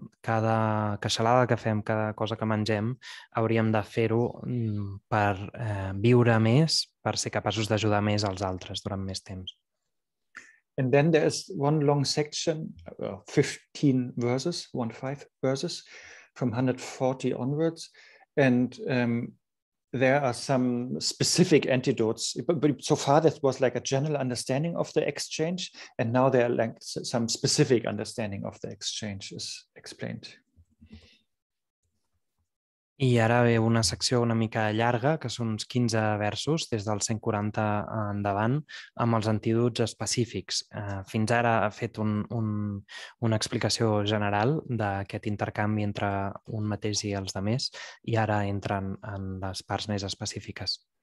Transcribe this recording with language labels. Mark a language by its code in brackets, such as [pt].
[ca] Cada queixalada que fem, cada cosa que mengem, hauríem de fer-ho per viure més, per ser capaços d'ajudar més als altres durant més temps. [en] And then there's one long section, 15 verses, 15 verses from 140 onwards. And there are some specific antidotes. But so far, that was like a general understanding of the exchange. And now there are like some specific understanding of the exchange is explained. [ca] I ara ve una secció una mica llarga, que són uns 15 versos, des del 140 endavant, amb els antídots específics. Fins ara ha fet una explicació general d'aquest intercanvi entre un mateix i els altres, i ara entren en les parts més específiques.